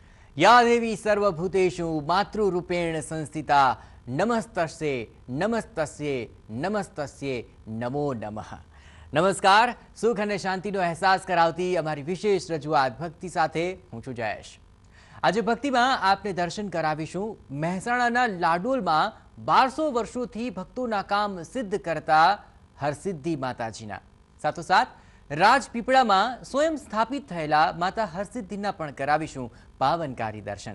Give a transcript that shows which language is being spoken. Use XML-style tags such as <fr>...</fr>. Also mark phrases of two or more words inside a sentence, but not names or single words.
<sa>या देवी सर्वभूतेषु मातृरूपेण संस्थिता नमस्तस्ये नमस्तस्ये नमस्तस्ये नमो नमः।</sa> <gu>नमस्कार। सुख અને શાંતિનો અહેસાસ કરાવતી અમારી વિશેષ રજૂઆત ભક્તિ સાથે હું છું જયેશ। આજે ભક્તિમાં આપને દર્શન કરાવીશું મહેસાણાના લાડોલમાં 1200 વર્ષોથી ભક્તોના કામ સિદ્ધ કરતા હરસિદ્ધિ માતાજીના, સાથોસાથ રાજપીપળામાં સ્વયં સ્થાપિત થયેલા માતા હરસિદ્ધિના પણ કરાવીશું પાવનકારી દર્શન।</gu>